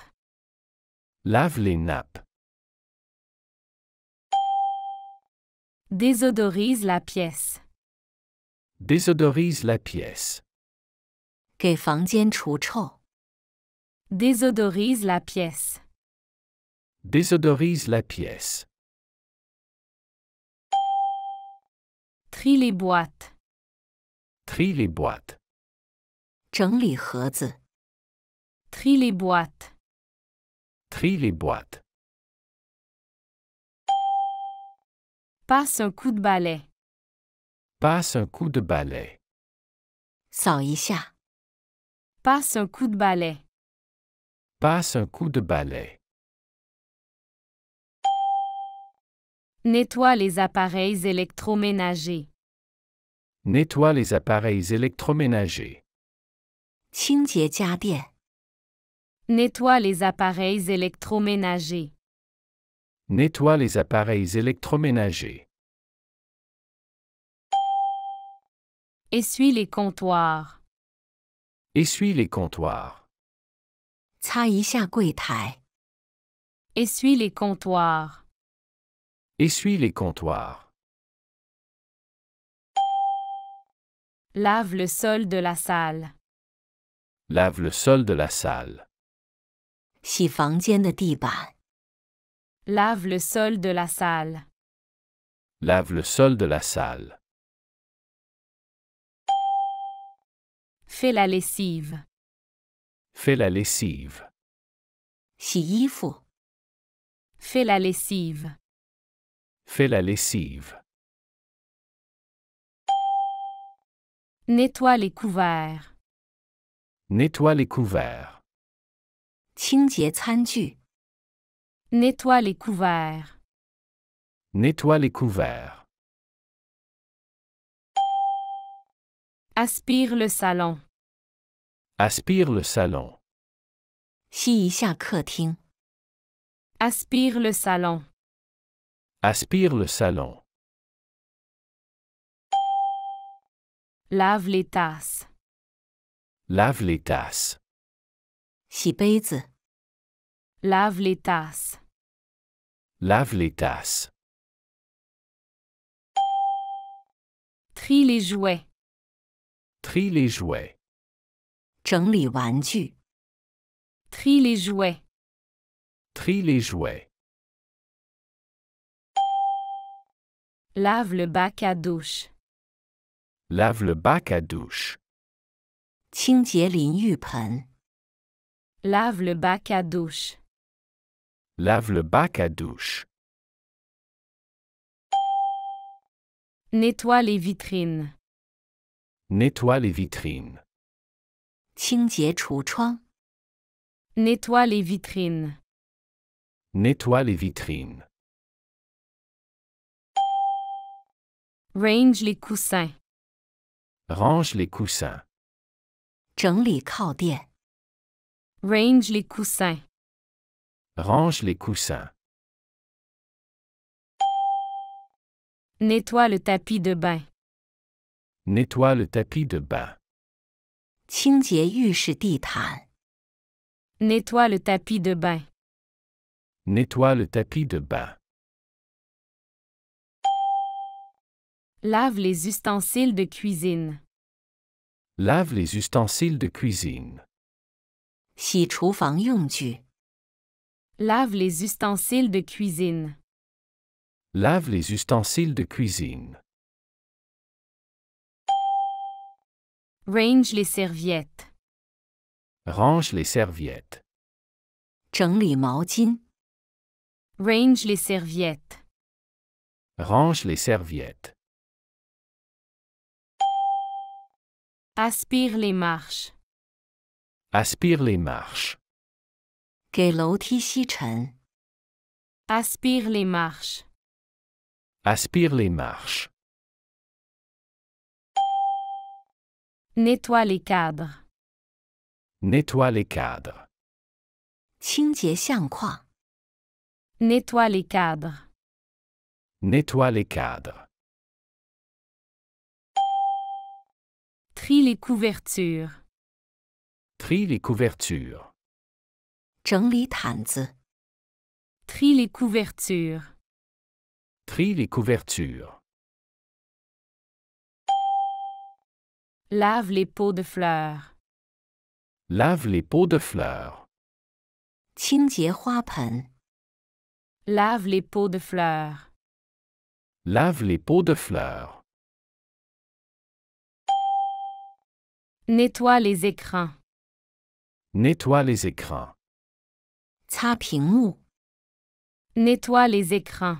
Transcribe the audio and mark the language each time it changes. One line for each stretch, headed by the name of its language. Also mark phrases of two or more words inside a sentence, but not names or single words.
French: Lave les nappes. Désodorise la pièce. Désodorise la pièce.
Chinese: 给房间除臭。
French: Désodorise la pièce. Désodorise la pièce. Trie les boîtes. Trie les boîtes.
Chinese: 整理盒子。
French: Trie les boîtes. Trie les boîtes. Passe un coup de balai. Passe un coup de balai.
Chinese: 扫一下。
French: Passe un coup de balai. Passe un coup de balai. Nettoie les appareils électroménagers. Nettoie les appareils électroménagers.
Chinese: 清洁家电。
French: Nettoie les appareils électroménagers. Nettoie les appareils électroménagers. Essuie les comptoirs. Essuie les comptoirs.
Chinese: 擦一下柜台。
French: Essuie les comptoirs. Essuie les comptoirs. Lave le sol de la salle. Lave le sol de la salle.
Chinese: 洗房间的地板。
French: Lave le sol de la salle. Lave le sol de la salle. Fais la lessive. Fais la lessive.
Chinese: 洗衣服。
French: Fais la lessive. Fais la lessive. Nettoie les couverts. Nettoie les couverts.
Chinese: 清洁餐具。
French: Nettoie les couverts. Nettoie les couverts. Aspire le salon. Aspire le salon.
Chinese: 吸一下客厅。
French: Aspire le salon. Aspire le salon. Lave les tasses. Lave les tasses.
Chinese: 洗杯子。
French: Lave les tasses. Lave les tasses. Trie les jouets. Trie les jouets.
Chinese: 整理玩具。
French: Trie les jouets. Trie les jouets. Lave le bac à douche. Lave le bac à douche.
Chinese: 清洁淋浴盆。
French: Lave le bac à douche. Lave le bac à douche. Nettoie les vitrines. Nettoie les vitrines.
Chinese: 清洁橱窗。
French: Nettoie les vitrines. Nettoie les vitrines. Range les coussins. Range les coussins.
Chinese: 整理靠垫。
French: Range les coussins. Range les coussins. Nettoie le tapis de bain. Nettoie le tapis de bain.
Chinese: 清洁浴室地毯。
French: Nettoie le tapis de bain. Nettoie le tapis de bain. Lave les ustensiles de cuisine. Lave les ustensiles de cuisine.
Chinese: 洗厨房用具。
French: Lave les ustensiles de cuisine. Lave les ustensiles de cuisine. Range les serviettes. Range les serviettes.
Chinese: 整理毛巾。
French: Range les serviettes. Range les serviettes. Aspire les marches. Aspire les marches.
Chinese: 给楼梯吸尘。
French: Aspire les marches. Aspire les marches. Nettoie les cadres. Nettoie les cadres.
Chinese: 清洁相框。
French: Nettoie les cadres. Nettoie les cadres. Trie les couvertures. Trie les couvertures.
Chinese: 整理毯子。
French: Trie les couvertures. Trie les couvertures. Lave les pots de fleurs. Lave les pots de fleurs.
Chinese: 清洁花盆。
French: Lave les pots de fleurs. Lave les pots de fleurs. Nettoie les écrans. Nettoie les écrans.
Chinese: 擦屏幕。
French: Nettoie les écrans.